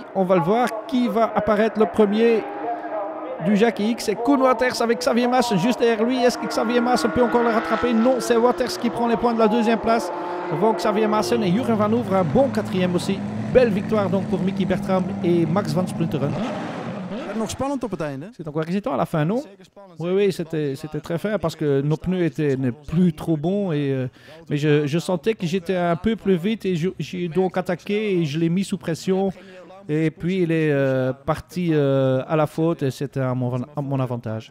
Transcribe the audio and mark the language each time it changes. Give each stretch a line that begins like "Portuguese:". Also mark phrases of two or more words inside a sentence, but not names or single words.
French: On va le voir, qui va apparaître le premier du Jackie X? C'est Koen Wauters avec Xavier Maassen juste derrière lui. Est-ce que Xavier Maassen peut encore le rattraper? Non, c'est Wauters qui prend les points de la 2e place devant Xavier Maassen et Jurgen Van Oever un bon 4e aussi. Belle victoire donc pour Mickey Bertram et Max van Splunteren.
Dutch: Nog spannend op het einde.
French: C'est encore excitant à la fin, non? Oui, c'était très fin parce que nos pneus étaient plus trop bons. Mais je sentais que j'étais un peu plus vite et j'ai donc attaqué et je l'ai mis sous pression. Et puis il est parti à la faute et c'était à mon avantage.